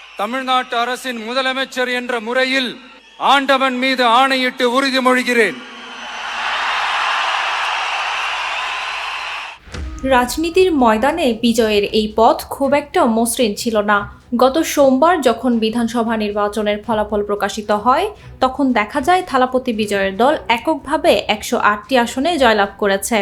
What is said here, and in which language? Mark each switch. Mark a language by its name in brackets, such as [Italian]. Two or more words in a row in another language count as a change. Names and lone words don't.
[Tamil] தமிழ்நாட்டு அரசின் முதலமைச்சர் என்ற முறையில் ஆண்டவன் மீது ஆணையிட்டு உறுதிமொழிகிறேன்। [Bangla] রাজনীতির ময়দানে বিজয়ের এই পথ খুব একটা মসৃণ ছিল না। গত সোমবার যখন বিধানসভা নির্বাচনের ফলাফল প্রকাশিত হয়, তখন দেখা যায় থালাপতি বিজয়ের দল এককভাবে ১০৮টি আসনে জয়লাভ করেছে।